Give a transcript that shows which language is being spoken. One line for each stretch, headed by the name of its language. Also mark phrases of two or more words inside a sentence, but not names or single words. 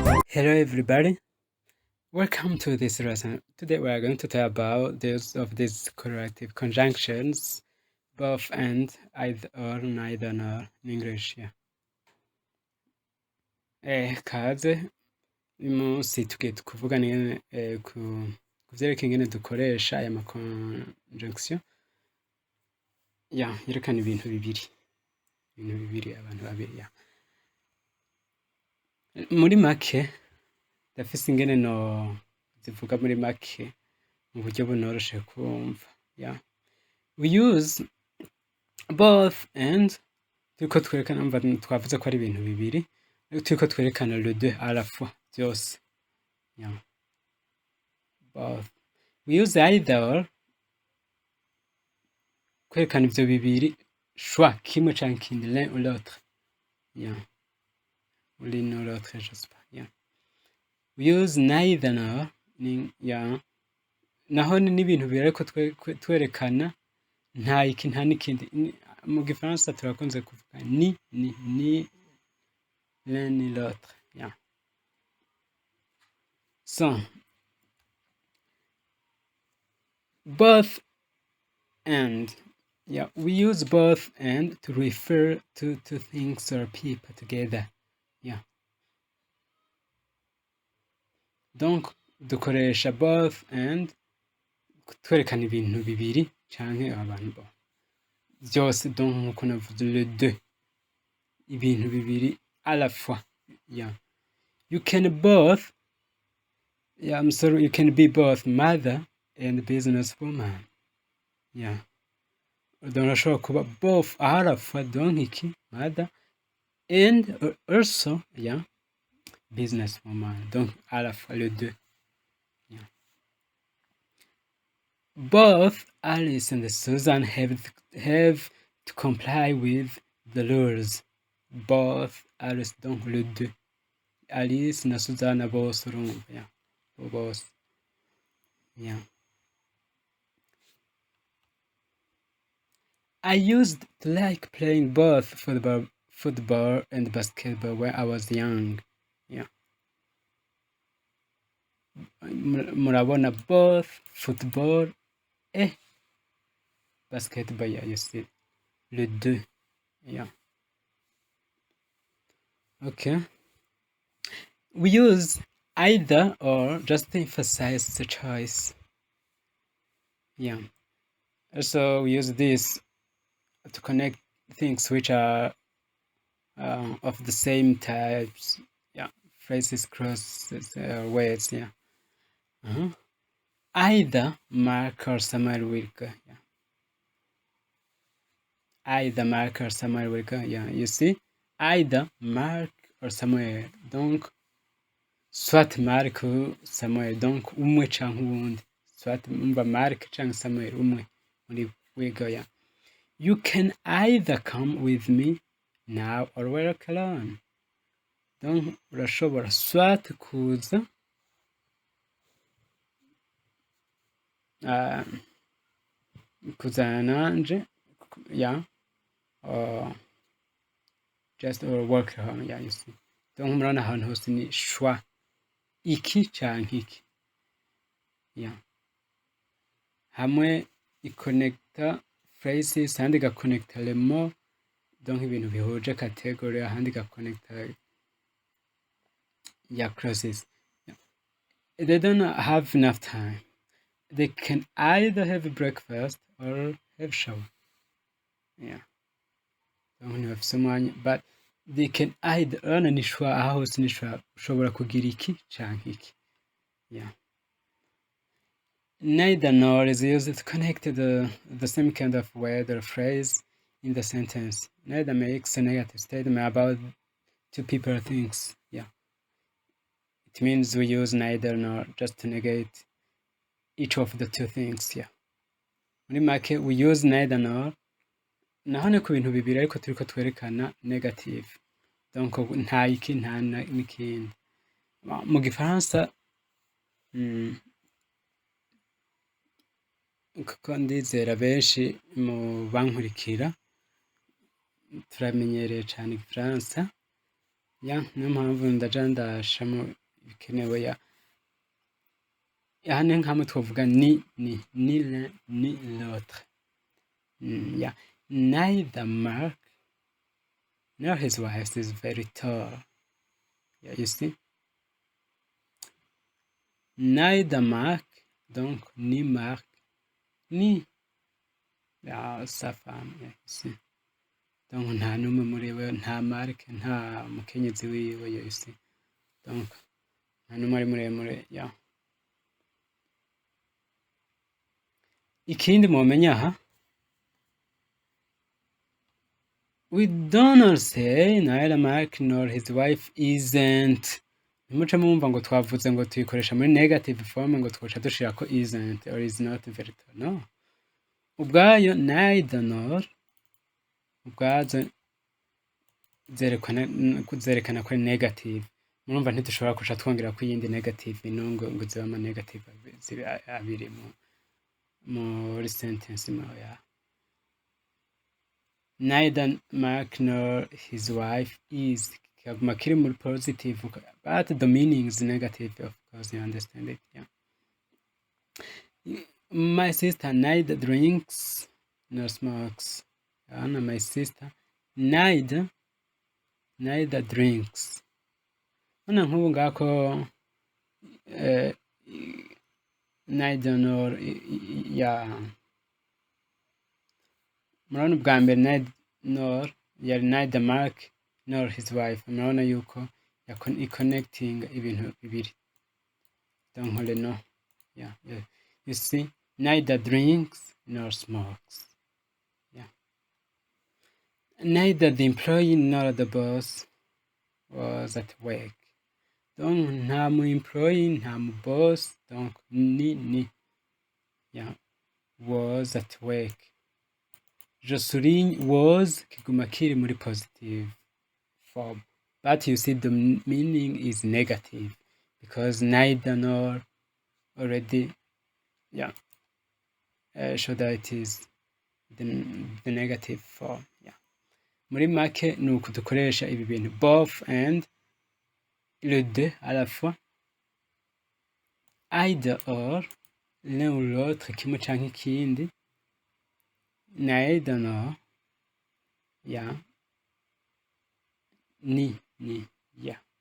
English: Hello everybody, welcome to this lesson. Today we are going to talk about these corrective conjunctions, both and, either or, neither nor in English.
Rundi: Kaze uyu munsi tugiye kuvuga ku vyerekeye ingene dukoresha aya ma conjunction yerekana ibintu bibiri abantu babiri. Muri make ndafise ingene no zivuga muri make mu buryo bunoroshe kumva.
English: We use both and
Rundi: turiko twerekana, umva twavuze ko ari ibintu bibiri, turiko twerekana
French: le deux à la fois
Rundi: byose.
English: Both. We use either or
Rundi: kwerekana ivyo bibiri, choix kimwe canke ikindi,
French: l'un ou l'autre. Ou l'une ou l'autre, je sais pas.
English: We use neither nor,
Rundi: naho ni ibintu bibiri ariko twerekana nta iki nta n'ikindi. Mu gifaransa turakunze kuvuga
French: ni l'un ni l'autre.
English: So both and, we use both and to refer to things or people together.
Rundi: Donc dukoresha
English: both and
Rundi: twerekana ibintu bibiri canke abantu byose, donc nkuko navuze
French: le deux,
Rundi: ibintu bibiri
French: à la fois.
English: You can both, you can be both mother and businesswoman.
Rundi: Donc urashobora kuba both
French: à la fois,
Rundi: donc iki
English: mother and also businesswoman,
French: donc à la fois le deux.
English: Both Alice and Susan have to comply with the rules. Both Alice,
French: donc le deux.
Rundi: Alice na Susan bose urumva, bose.
English: I used to like playing both football and basketball when I was young. Murabona, both football et basketball, you see,
French: le deux.
English: Okay. We use either or just to emphasize the choice. Also, we use this to connect things which are of the same types. Phrases, crosses, words. Either Mark or Samuel will go. Either Mark or Samuel will go. You see, either Mark or Samuel.
French: Donc, soit Mark ou Samuel. Donc,
Rundi: umwe canke uwundi. Soit umva Mark canke Samuel, umwe muri
English: will go. You can either come with me now or work alone.
Rundi: Donc, urashobora soit kuza kuzana nanje,
English: or just or work home. You see.
Rundi: Donc murabona ahantu hose ni choix, iki canke iki. Hamwe iconnecta phrases, ahandi igaconnecta
French: les mots,
Rundi: donc ibintu bihuje category, ahandi igaconnecta clauses.
English: They don't have enough time. They can either have breakfast or have shower. Don't have someone, but they can either earn
Rundi: ni choix, aho hose ni choix, ushobora kugira iki canke iki.
English: Neither nor is used to connect the same kind of word or phrase in the sentence. Neither makes a negative statement about two people or things. It means we use neither nor just to negate each of the two things.
Rundi: Muri make,
English: we use neither nor
Rundi: naho ni ku bintu bibiri ariko turiko twerekana negative. Donc nta iki nta n'ikindi. Mu gifaransa kuko ndizera benshi mu bankurikira turamenyereye cyane igifaransa, niyo mpamvu ndaja ndashamo bikenewe ya hano nk'amwe twavuga
French: ni l'un ni l'autre.
English: Yeah, neither Mark nor his wife is very tall. Yeah, you see, neither Mark,
French: donc ni Mark ni sa femme.
English: Yeah, you see,
Rundi: donc nta n'umwe muri bo, nta Mark nta mukenyezi wiwe.
English: Yeah, you see,
Rundi: donc nta n'umwe ari muremure.
English: Yeah,
Rundi: ikindi mumenya aha,
English: we don't say neither Mark nor his wife isn't.
Rundi: Ntimuce mumva ngo twavuze ngo tuyikoresha muri
English: negative form
Rundi: ngo twoca dushira ko
English: isn't or is not very tall.
Rundi: No, ubwayo
English: neither nor
Rundi: ubwazo zerekana ko ari negative. Murumva ntidushobora kuca twongera ko iyindi
English: negative ngo
Rundi: ziba ama negative abiri muri sentence imwe.
English: Ya neither Mark nor his wife is
Rundi: kaguma kiri muri
English: positive, but the meaning is negative, of course, you understand it. Yeah, my sister neither drinks nor smokes. And my sister neither drinks.
Rundi: Hano nk'ubu ngako
English: neither nor
Rundi: ya murabona ubwa mbere nor yari
English: neither Mark nor his wife.
Rundi: Murabona yuko connecting ibintu bibiri.
French: Donc le no.
English: Yeah, you see, neither drinks nor smokes. Yeah, neither the employee nor the boss was at work.
Rundi: Donc nta mu employee nta mu boss, donc ni yeah,
English: was at work.
French: Je souligne
English: was
Rundi: kiguma kiri muri
English: positive form, but you see the meaning is negative because neither nor already show that it is the negative form. Yeah,
Rundi: muri make ni uku dukoresha ibi bintu
English: both and
French: le deux à la fois,
English: either or
French: l'un ou l'autre,
Rundi: kimwe canke ikindi,
English: neither nor, yeah,
Rundi: ni yeah.